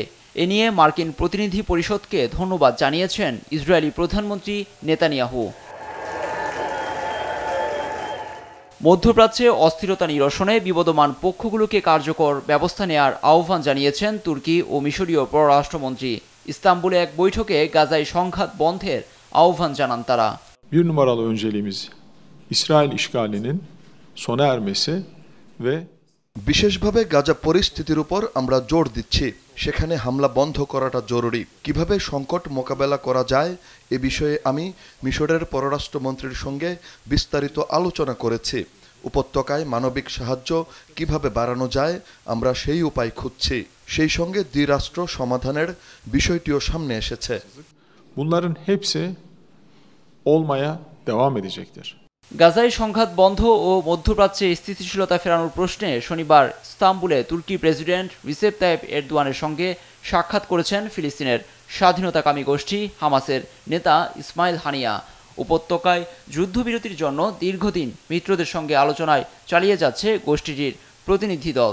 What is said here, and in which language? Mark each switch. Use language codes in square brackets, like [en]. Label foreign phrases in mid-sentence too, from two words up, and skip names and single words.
[bn] এ নিয়ে মার্কিন প্রতিনিধি পরিষদকে ধন্যবাদ জানিয়েছেন ইসরায়েলি প্রধানমন্ত্রী নেতানিয়াহু। মধ্যপ্রাচ্যে অস্থিরতা নিরসনে বিবদমান পক্ষগুলোকে কার্যকর ব্যবস্থা নেয়ার আহ্বান জানিয়েছেন তুর্কি ও মিশরীয় পররাষ্ট্রমন্ত্রী। ইস্তাম্বুলে এক বৈঠকে গাজায় সংঘাত বন্ধের আহ্বান জানান তারা। [tr] Bir numaralı önceliğimiz İsrail işgalinin sona ermesi ve [bn] বিশেষভাবে গাজা পরিস্থিতির উপর আমরা জোর দিচ্ছি। সেখানে হামলা বন্ধ করাটা জরুরি। কিভাবে সংকট মোকাবেলা করা যায় এ বিষয়ে আমি মিশরের পররাষ্ট্রমন্ত্রীর সঙ্গে বিস্তারিত আলোচনা করেছি। উপত্যকায় মানবিক সাহায্য কিভাবে বাড়ানো যায় আমরা সেই উপায় খুঁজছি। সেই সঙ্গে দ্বিরাষ্ট্র সমাধানের বিষয়টিও সামনে এসেছে। [tr] bunların hepsi olmaya devam edecektir. [bn] গাজায় সংঘাত বন্ধ ও মধ্যপ্রাচ্যে স্থিতিশীলতা ফেরানোর প্রশ্নে শনিবার ইস্তাম্বুলে তুর্কি প্রেসিডেন্ট রিসেপ তাইপ এরদোয়ানের সঙ্গে সাক্ষাৎ করেছেন ফিলিস্তিনের স্বাধীনতাকামী গোষ্ঠী হামাসের নেতা ইসমাইল হানিয়া। উপত্যকায় যুদ্ধবিরতির জন্য দীর্ঘদিন মিত্রদের সঙ্গে আলোচনায় চালিয়ে যাচ্ছে গোষ্ঠীটির প্রতিনিধি দল।